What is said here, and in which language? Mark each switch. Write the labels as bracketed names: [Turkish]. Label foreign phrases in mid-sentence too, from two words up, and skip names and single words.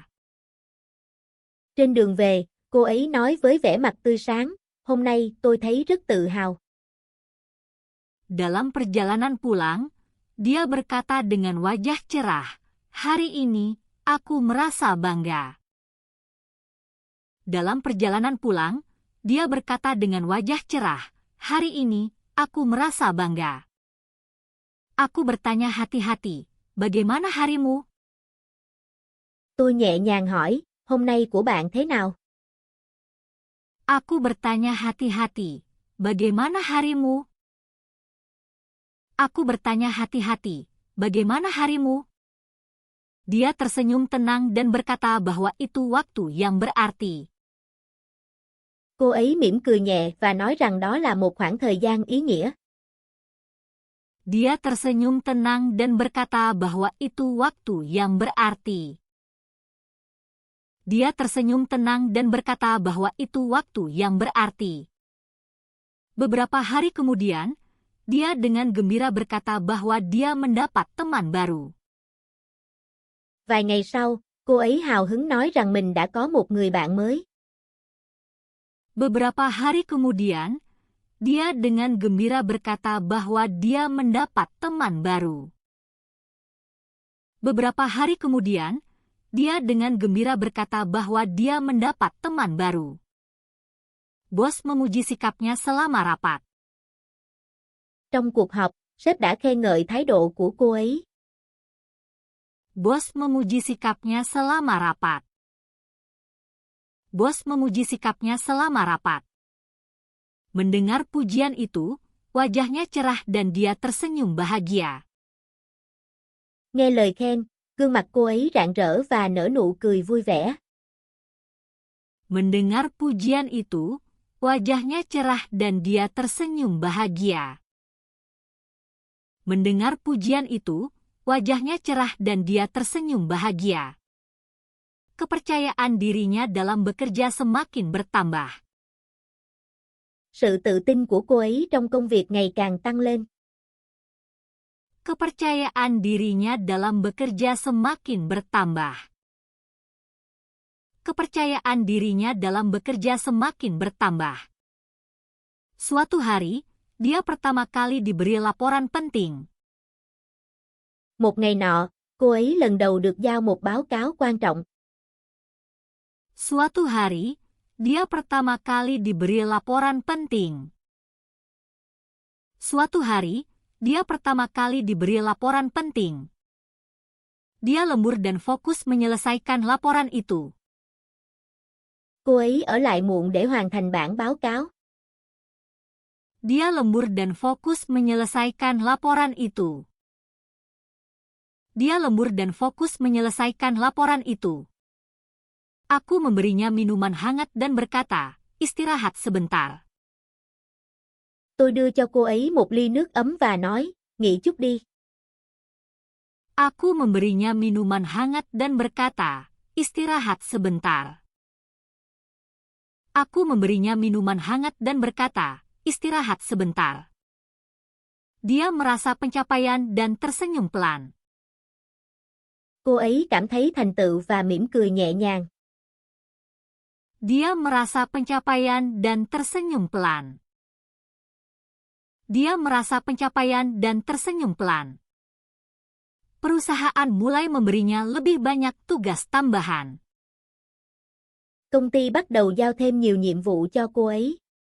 [Vietnamese] Trên đường về, cô ấy nói với vẻ mặt tươi sáng, hôm nay tôi thấy rất tự hào. [Indonesian] Dalam perjalanan pulang, dia berkata dengan wajah cerah, "Hari ini, aku merasa bangga." Dalam perjalanan pulang, dia berkata dengan wajah cerah, "Hari ini, aku merasa bangga." Aku bertanya hati-hati, "Bagaimana harimu?" [Vietnamese] Tôi nhẹ nhàng hỏi, hôm nay của bạn thế nào? [Indonesian] Aku bertanya hati-hati, "Bagaimana harimu?" Aku bertanya hati-hati, "Bagaimana harimu?" Dia tersenyum tenang dan berkata bahwa itu waktu yang berarti. [Vietnamese] Cô ấy mỉm cười nhẹ và nói rằng đó là một khoảng thời gian ý nghĩa. [Indonesian] Dia tersenyum tenang dan berkata bahwa itu waktu yang berarti. Dia tersenyum tenang dan berkata bahwa itu waktu yang berarti. Beberapa hari kemudian, dia dengan gembira berkata bahwa dia mendapat teman baru. [Vietnamese] Vài ngày sau, cô ấy hào hứng nói rằng mình đã có một người bạn mới. [Indonesian] Beberapa hari kemudian, dia dengan gembira berkata bahwa dia mendapat teman baru. Beberapa hari kemudian, dia dengan gembira berkata bahwa dia mendapat teman baru. Bos memuji sikapnya selama rapat. [Vietnamese] Trong cuộc họp, sếp đã khen ngợi thái độ của cô ấy. [Indonesian] Bos memuji sikapnya selama rapat. Bos memuji sikapnya selama rapat. Mendengar pujian itu, wajahnya cerah dan dia tersenyum bahagia. [Vietnamese] Nghe lời khen, gương mặt cô ấy rạng rỡ và nở nụ cười vui vẻ. [Indonesian] Mendengar pujian itu, wajahnya cerah dan dia tersenyum bahagia. Mendengar pujian itu, wajahnya cerah dan dia tersenyum bahagia. Kepercayaan dirinya dalam bekerja semakin bertambah. [Vietnamese] Sự tự tin của cô ấy trong công việc ngày càng tăng lên. [Indonesian] Kepercayaan dirinya dalam bekerja semakin bertambah. Kepercayaan dirinya dalam bekerja semakin bertambah. Suatu hari, dia pertama kali diberi laporan penting. [Vietnamese] Một ngày nọ, cô ấy lần đầu được giao một báo cáo quan trọng. [Indonesian] Suatu hari, dia pertama kali diberi laporan penting. Suatu hari, dia pertama kali diberi laporan penting. Dia lembur dan fokus menyelesaikan laporan itu. [Vietnamese] Cô ấy ở lại muộn để hoàn thành bản báo cáo. [Indonesian] Dia lembur dan fokus menyelesaikan laporan itu. Dia lembur dan fokus menyelesaikan laporan itu. Aku memberinya minuman hangat dan berkata, istirahat sebentar. [Vietnamese] Tôi đưa cho cô ấy một ly nước ấm và nói, nghỉ chút đi. [Indonesian] Aku memberinya minuman hangat dan berkata, istirahat sebentar. Aku memberinya minuman hangat dan berkata, istirahat sebentar. Dia merasa pencapaian dan tersenyum pelan. [Vietnamese] Cô ấy cảm thấy thành tựu và mỉm cười nhẹ nhàng. [Indonesian] Dia merasa pencapaian dan tersenyum pelan. Dia merasa pencapaian dan tersenyum pelan. Perusahaan mulai memberinya lebih banyak tugas tambahan. [Vietnamese] Công ty bắt đầu giao thêm nhiều nhiệm vụ cho cô ấy.